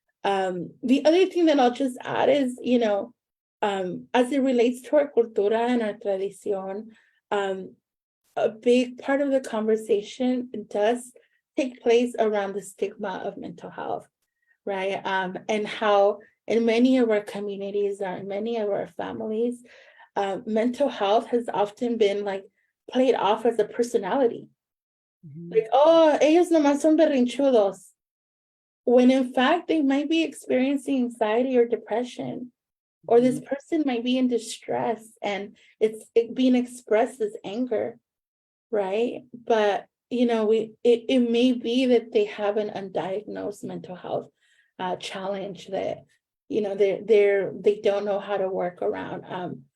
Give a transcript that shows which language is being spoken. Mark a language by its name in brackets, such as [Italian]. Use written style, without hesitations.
[English] The other thing that I'll just add is, as it relates to our cultura and our tradición, a big part of the conversation does take place around the stigma of mental health, right? And how in many of our communities or in many of our families, mental health has often been played off as a personality. [Spanish] Oh, ellos nomás son berrinchudos. [English] When in fact, they might be experiencing anxiety or depression, or this person might be in distress and it's being expressed as anger, right? But it may be that they have an undiagnosed mental health challenge that they don't know how to work around.